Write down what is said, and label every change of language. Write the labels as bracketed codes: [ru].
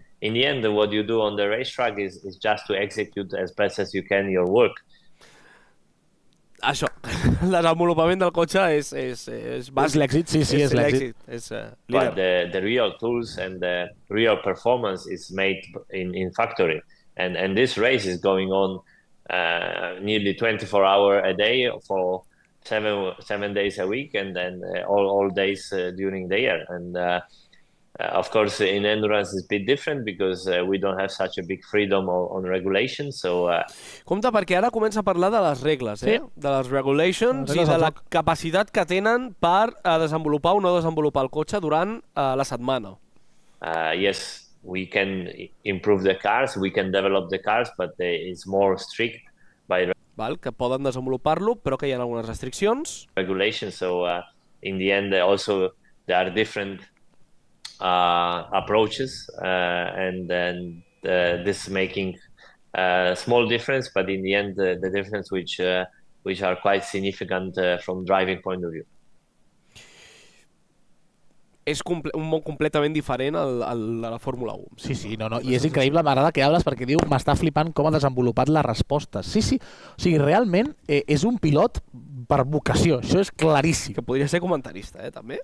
[en] In the end, what you do on the racetrack is just to execute as best as you can your work. [ca] Això, el desenvolupament del cotxe és bàsic. És l'èxit, sí, és l'èxit. [en] But the real tools and the real performance is made in factory. And this race is going on nearly 24 hours a day for 7 days a week, and then all days during the year. And Of course, in endurance it's a bit different because we don't have such a big freedom on regulation. So, [ca] compte, perquè ara comença a parlar de les regles, de les regulations i de la capacitat que tenen per desenvolupar o no desenvolupar el cotxe durant la setmana. [en] Yes, we can improve the cars, we can develop the cars, but it's more strict by [ca] que poden desenvolupar-lo, però que hi ha algunes restriccions. [en] Regulations, so in the end also there are different approaches, and then this is making a small difference, but in the end the difference which are quite significant from driving point of view. [ca] És un món completament diferent al de la Fórmula 1. Sí, no. I és increïble, m'agrada que hables perquè diu m'està flipant com ha desenvolupat les respostes. Sí. O sigui, realment és un pilot per vocació, això és claríssim. Que podria ser comentarista, també.